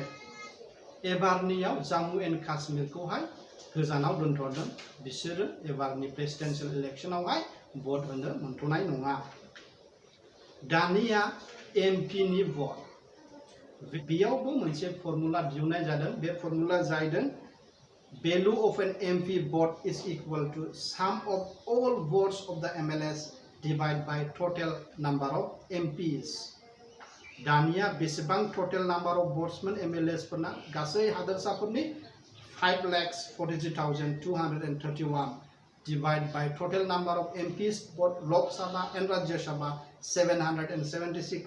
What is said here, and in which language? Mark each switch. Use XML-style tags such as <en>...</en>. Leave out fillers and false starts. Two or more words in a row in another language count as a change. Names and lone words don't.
<brx>एबारनियाव जम्मु एन्ड काश्मीरखौहाय गोजानाव दोनथ'दों। बिसोरो एबारनि प्रेसिडेन्शियेल इलेक्शनावहाय भट होनो मोनथ'नाय नङा। दानिया एमपि नि भट, बेयावबो मोनसे फर्मुला दिहुननाय जादों। बे फर्मुला जादों</brx> <en>value of an MP vote is equal to sum of all votes of the MLAs divided by total number of MPs।</en> <brx>दानिया बेसेबां</brx> <en>total number of</en> <brx>भट्समोन एमएलएस फोरना? गासै हादोरसाफोरनि</brx> <en>5,43,231 divide by total number of MPs both Lok Sabha and Rajya Sabha 776।</en>